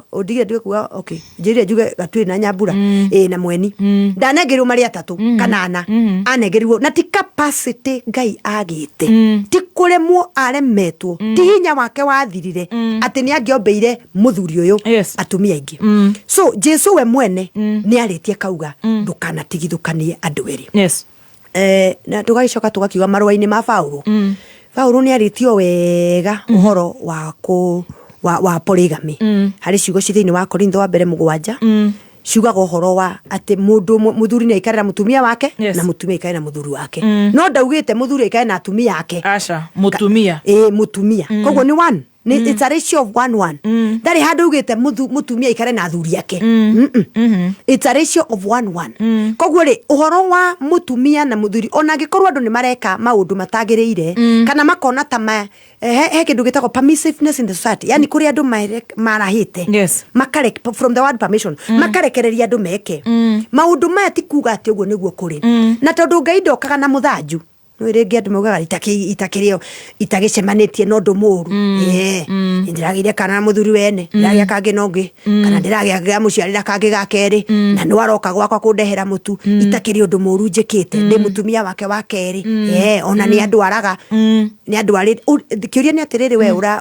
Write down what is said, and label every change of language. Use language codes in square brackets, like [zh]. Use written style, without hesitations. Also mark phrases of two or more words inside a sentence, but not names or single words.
[ki] ndigire ndĩ kuga okay njĩrire njuge gatuĩ na Nyambura na Mweni ndanengerirwo marĩ atatũ kanana anengerirwo na ti capacity Ngai agĩte ti kũremwo aremetwo ti hinya wake wathirire atĩ nĩ angĩombeire mũthuri ũyũ atumia aingĩ so Jesu we mwene nĩ arĩtie kauga ndũkanatigithũkanie andũ erĩ na tũgagĩcoka tũgakiuga marũa-inĩ ma Paulo nĩ arĩtio wega ũhoro wa polygamy harĩ ciugo thĩinĩ wa Korintho wa mbere 7 ciugaga ũhoro wa atĩ mũthuri nĩ aikarĩra mũtumia wake na mũtumia aikarĩra mũthuri wake no ndaugĩte mũthuri aikarĩra na atumia yake mũtumia koguo nĩ one [en] it's a ratio of 1:1 [ki] ndari handu ugite mutumia ikare na athuri yake [en] it's a ratio of 1:1 [ki] koguo ri uhoro wa mutumia na muthuri ona gikorwo andu ni mareka maundu matagiriire kana makona ta he kindu gitagwo [en] permissiveness in the society [ki] yani kuri andu marahite makarek [en] from the word permission [ki] makarekereria andu meke maundu maya ti kuga ati uguo niguo kuri na tondu Ngai ndokaga na muthanju no irengi andu maugaga itakirio itagicemanitie no ndu muru ndiragire kana muthuri wene ndiragia kangi nongi kana ndiragia muciarira kangi gakeri na no aroka gwakwa kundehera mutu itakirio ndu muru njikite ndi mutumia wake wa keri ona ni andu araga ni andu ari kiuria ni atiriri we